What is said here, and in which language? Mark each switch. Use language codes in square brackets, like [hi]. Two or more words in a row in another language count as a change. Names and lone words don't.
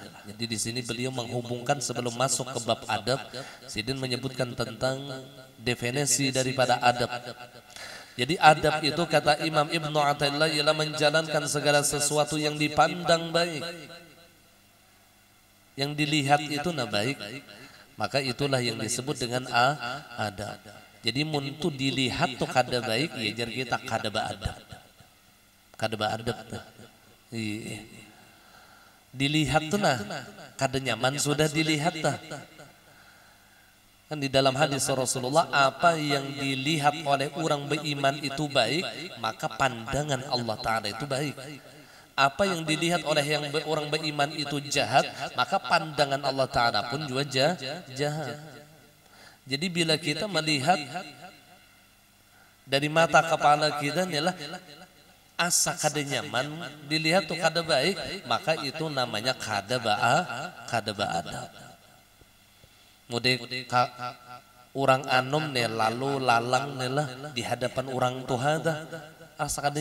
[id] Jadi di sini beliau menghubungkan sebelum masuk ke bab adab, Sidin menyebutkan tentang definisi daripada adab. Jadi adab itu kata Imam Ibnu Athaillah ialah menjalankan segala sesuatu yang dipandang baik. Yang dilihat itu nah baik, maka itulah yang disebut dengan adab. [bjn] Jadi muntu dilihat tuh kada baik, ya jar kita kada baadab. Kada baadab tuh. Dilihat tuh nah kada nyaman sudah dilihat tuh. [id] Kan di dalam hadis Rasulullah, apa yang dilihat oleh orang beriman itu baik, maka pandangan Allah Ta'ala itu baik. Apa yang dilihat oleh yang orang beriman itu jahat, maka pandangan Allah Ta'ala pun juga jahat. Jadi bila kita melihat dari mata kepala kita inilah asa kada nyaman, dilihat tuh kada baik, maka itu namanya kada baadab. [bjn] mudik orang anom nih lalu lalang nih lah di hadapan orang tua dah asa kada